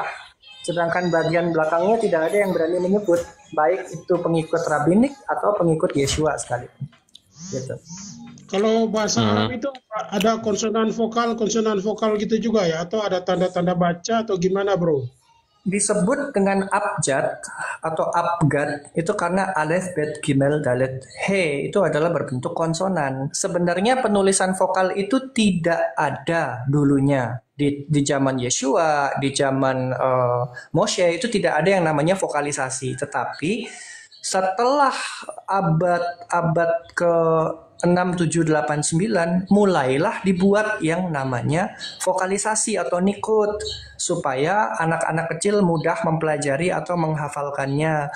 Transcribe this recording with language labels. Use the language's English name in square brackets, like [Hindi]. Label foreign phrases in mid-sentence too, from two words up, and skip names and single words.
[Indonesian] Sedangkan bagian belakangnya tidak ada yang berani menyebut, baik itu pengikut rabbinik atau pengikut Yeshua sekalipun. Gitu. Kalau bahasa Arab itu ada konsonan vokal gitu juga ya? Atau ada tanda-tanda baca atau gimana, bro? Disebut dengan abjad atau abgad itu karena [Hebrew] אלף, בית, גימל, דלת, [Indonesian] he itu adalah berbentuk konsonan. Sebenarnya penulisan vokal itu tidak ada dulunya di zaman Yeshua, di zaman Moshe itu tidak ada yang namanya vokalisasi. Tetapi setelah abad ke 6, 7, 8, 9 mulailah dibuat yang namanya vokalisasi atau nikut supaya anak-anak kecil mudah mempelajari atau menghafalkannya.